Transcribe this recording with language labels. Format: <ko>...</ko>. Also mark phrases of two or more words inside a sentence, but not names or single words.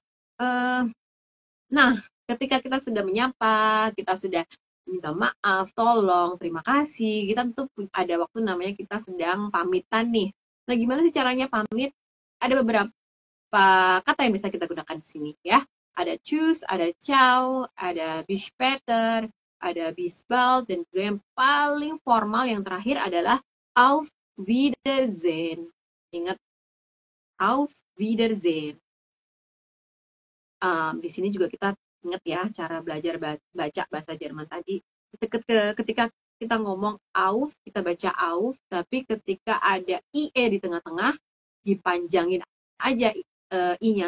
<id>Nah, ketika kita sudah menyapa, kita sudah minta maaf, tolong, terima kasih, kita tentu ada waktu namanya kita sedang pamitan nih. Nah, gimana sih caranya pamit? Ada beberapa kata yang bisa kita gunakan di sini ya. Ada choose, ada ciao, ada</id> <de>bis später,</de> <id>ada</id> <de>bis bald,</de> <id>dan juga yang paling formal yang terakhir adalah</id> <de>auf Wiedersehen.</de> <id>Ingat,</id> <de>auf Wiedersehen.</de> <id>Di sini juga kita ingat ya cara belajar baca bahasa Jerman tadi. Ketika kita ngomong auf, kita baca auf, tapi ketika ada IE di tengah-tengah, dipanjangin aja I-nya.</id>